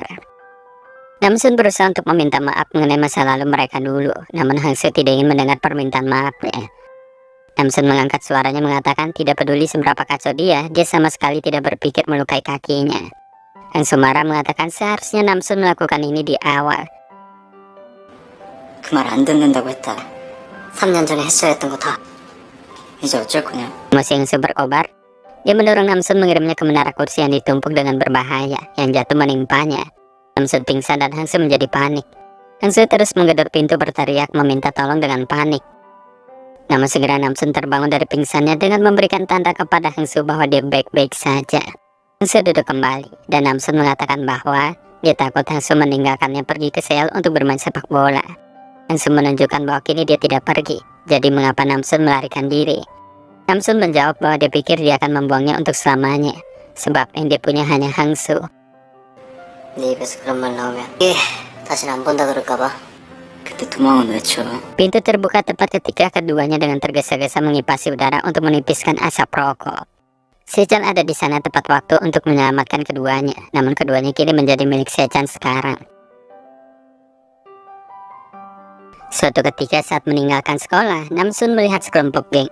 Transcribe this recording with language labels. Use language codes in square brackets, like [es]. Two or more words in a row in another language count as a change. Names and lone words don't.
[id] Namsun berusaha untuk meminta maaf mengenai masa lalu mereka dulu, namun Hangsu tidak ingin mendengar permintaan maafnya. Namsun mengangkat suaranya mengatakan tidak peduli seberapa kacau dia sama sekali tidak berpikir melukai kakinya. Hangsu marah mengatakan seharusnya Namsun melakukan ini di awal. [ko] 그 말 안 듣는다고 했다. 3년 전에 했어야 했던 거 다. 이제 어쩔 거냐. [id] Emosi Hangsu berkobar. Dia mendorong Namsun mengirimnya ke menara kursi yang ditumpuk dengan berbahaya, yang jatuh menimpanya. Namsun pingsan dan Hangsu menjadi panik. Hangsu terus menggedor pintu berteriak meminta tolong dengan panik. Namun segera Namsun terbangun dari pingsannya dengan memberikan tanda kepada Hangsu bahwa dia baik-baik saja. Hangsu duduk kembali, dan Namsun mengatakan bahwa dia takut Hangsu meninggalkannya pergi ke Seoul untuk bermain sepak bola. Hangsu menunjukkan bahwa kini dia tidak pergi, jadi mengapa Namsun melarikan diri. Namsun menjawab bahwa dia pikir dia akan membuangnya untuk selamanya, sebab yang dia punya hanya Hangsu. [ko] 네 입에서 그런 말 나오면 다시는 안 본다 그럴까봐. 그때 도망은 외쳐. [id] Pintu terbuka tepat ketika keduanya dengan tergesa-gesa mengipasi udara untuk menipiskan asap rokok. Sechan ada di sana tepat waktu untuk menyelamatkan keduanya, namun keduanya kini menjadi milik Sechan sekarang. Suatu ketika saat meninggalkan sekolah, Namsun melihat sekelompok geng.